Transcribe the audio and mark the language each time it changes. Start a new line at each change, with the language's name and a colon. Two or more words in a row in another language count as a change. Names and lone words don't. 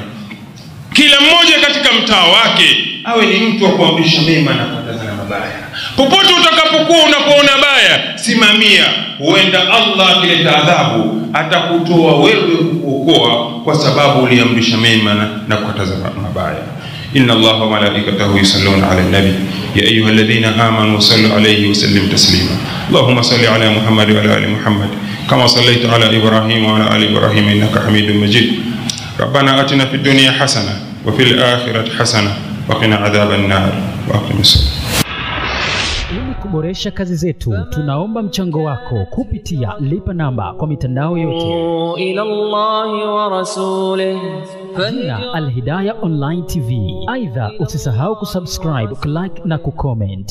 Swahili: Kila mmoja katika mtaa wake awe ni mtu wa kuamrisha mema na kukatazana mabaya. Popote utakapokuwa unapoona baya, simamia. Huenda Allah akileta adhabu atakutoa wewe kuokoa, kwa sababu uliamrisha mema na kukatazana mabaya.
Arabic: إن الله وملائكته يصلون على النبي يا أيها الذين آمنوا صلوا عليه وسلموا تسليما. اللهم صل على محمد وعلى آل محمد كما صليت على إبراهيم وعلى آل إبراهيم إنك حميد مجيد. ربنا آتنا في الدنيا حسنة وفي الآخرة حسنة وقنا عذاب النار وأقم الصلاة.
Swahili: Ili kuboresha kazi zetu, tunaomba mchango wako kupitia lipa namba kwa mitandao yote.
Arabic: إلى الله ورسوله
Swahili: Jina Al-Hidayah Online TV. Aidha, usisahau kusubscribe, kulike na kucomment.